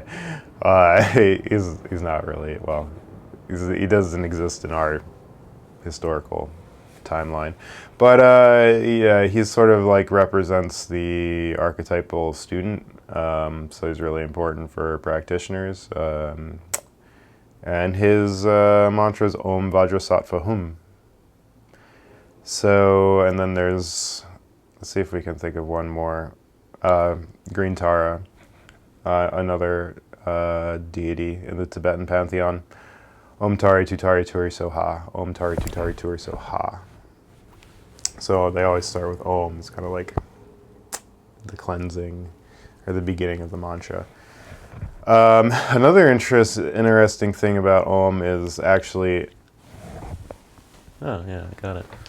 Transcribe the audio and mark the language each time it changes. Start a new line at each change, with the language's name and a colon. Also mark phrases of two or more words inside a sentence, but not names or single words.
English: He's not really, well, he doesn't exist in our historical timeline, but yeah, he's sort of like represents the archetypal student, so he's really important for practitioners, and his mantra is
Sanskrit: Om Vajrasattva Hum.
English: So, and then there's, let's see if we can think of one more, Green Tara, another deity in the Tibetan pantheon.
Sanskrit: Om Tari Tutari Turi Soha, Om Tari Tutari Turi Soha.
English: So they always start with Om. It's kind of like the cleansing or the beginning of the mantra. Another interesting thing about Om is actually, oh yeah, I got it.